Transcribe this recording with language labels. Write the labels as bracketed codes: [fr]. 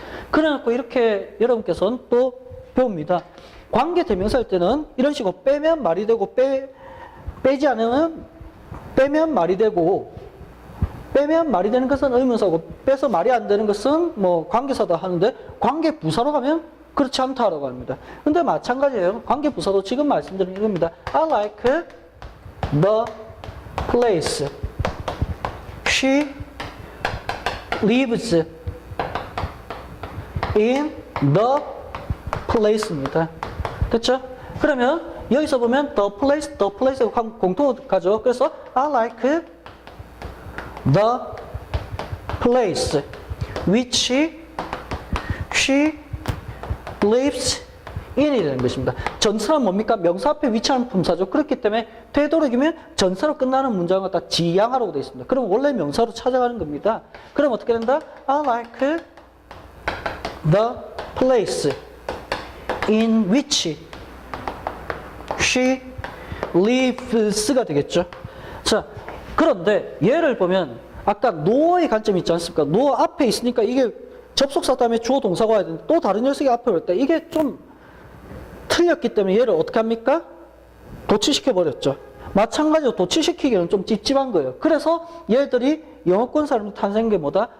[ko] 그래놓고 이렇게 여러분께서는 또 배웁니다. 관계 대명사일 때는 이런 식으로 빼면 말이 되고 빼지 않으면 빼면 말이 되고 빼면 말이 되는 것은 의문사고 빼서 말이 안 되는 것은 뭐 관계사다 하는데 관계 부사로 가면 그렇지 않다라고 합니다. 근데 마찬가지예요. 관계 부사도 지금 말씀드린 이겁니다. [en] I like the place she lives in the place입니다. [ko] 됐죠? 그러면 여기서 보면 the place 공통으로 가죠. 그래서 [en] I like the place which she lives in이 [ko] 되는 것입니다. 전사는 뭡니까? 명사 앞에 위치하는 품사죠. 그렇기 때문에 되도록이면 전사로 끝나는 문장을 갖다 지양하라고 되어 있습니다. 그럼 원래 명사로 찾아가는 겁니다. 그럼 어떻게 된다? [en] I like the place in which she lives가 [ko] 되겠죠. 자, 그런데 예를 보면 아까 no의 관점이 있지 않습니까? no 앞에 있으니까 이게 접속사 다음에 주어 동사가 와야 되는데 또 다른 녀석이 앞에 올 때 이게 좀 틀렸기 때문에 얘를 어떻게 합니까? 도치시켜버렸죠. 마찬가지로 도치시키기는 좀 찝찝한 거예요. 그래서 얘들이 영어권 사람이 탄생한 게 뭐다?